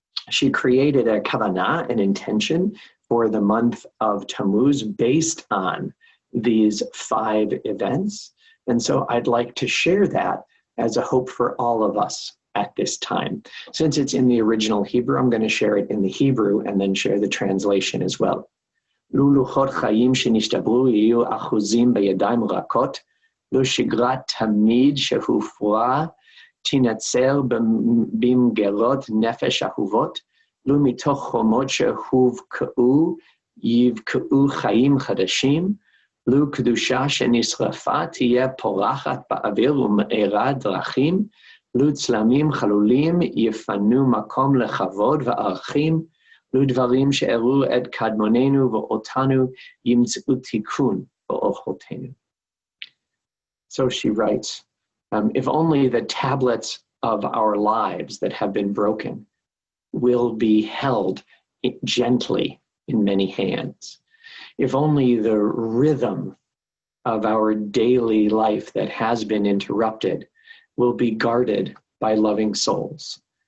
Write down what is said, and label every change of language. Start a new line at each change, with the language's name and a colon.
English: She created a kavanah, an intention, for the month of Tammuz based on these 5 events. And so I'd like to share that as a hope for all of us at this time. Since it's in the original Hebrew, I'm going to share it in the Hebrew and then share the translation as well.
Hebrew: לו לוחות חיים שנשתברו יהיו אחוזים בידיים רכות, לו שגרת תמיד שהופרה תנצל במגרות נפש אהובות, לו מתוך חומות שהובקעו יבקעו חיים חדשים, לו קדושה שנשרפה תהיה פורחת באוויר ומאירה דרכים, לו צלמים חלולים יפנו מקום לכבוד וערכים, לו דברים שאירעו את קדמוננו ואותנו ימצאו תיקון באורחותינו.
English: So she writes, if only the tablets of our lives that have been broken will be held gently in many hands. If only the rhythm of our daily life that has been interrupted will be guarded by loving souls.